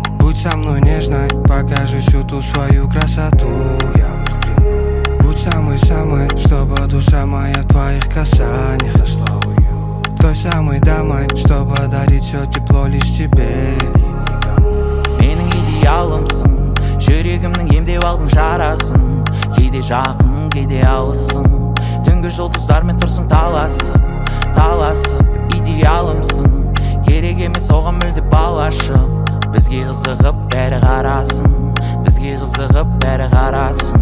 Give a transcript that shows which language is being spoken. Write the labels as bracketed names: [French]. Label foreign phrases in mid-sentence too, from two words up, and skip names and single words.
[Russian] Будь со мной нежной, покажи всю ту свою красоту, я в их приму. Будь самой-самой, чтобы душа моя в твоих касаниях нашла уют. Той самой дамой, что подарит все тепло лишь тебе и никому. [Kazakh] Менің идеалымсың, жүрегімнің емдеп алдың жарасын. Кейде жақын, кейде алысың, түнгі жұлдыздармен тұрсың таласып, таласып. Идеалымсың, керек емес оған мүлде балашып. Бізге қызығып бәрі қарасын, бізге қызығып бәрі қарасын.